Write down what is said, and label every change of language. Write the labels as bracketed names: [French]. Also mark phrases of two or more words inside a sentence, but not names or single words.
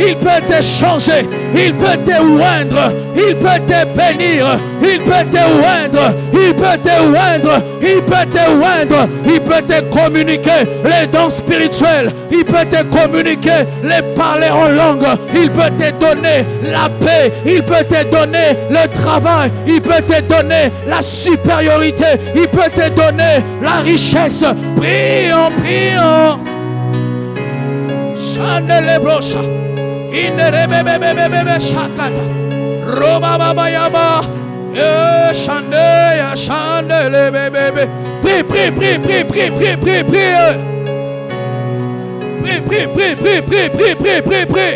[French] il peut te changer, il peut te oindre, il peut te bénir, il peut te oindre, il peut te oindre, il peut te oindre, il peut te communiquer les dons spirituels, il peut te communiquer les parler en langue, il peut te donner la paix, il peut te donner le travail, il peut te donner la supériorité, il peut te donner la richesse. Prions, prions. Chandele brocha, inerebebebebebe shakata, roba baba yaba, chandele, chandele bebebe. Prie, prie, prie, prie, prie, prie, prie, prie. Prie, prie, prie, prie, prie, prie, prie, prie, prie.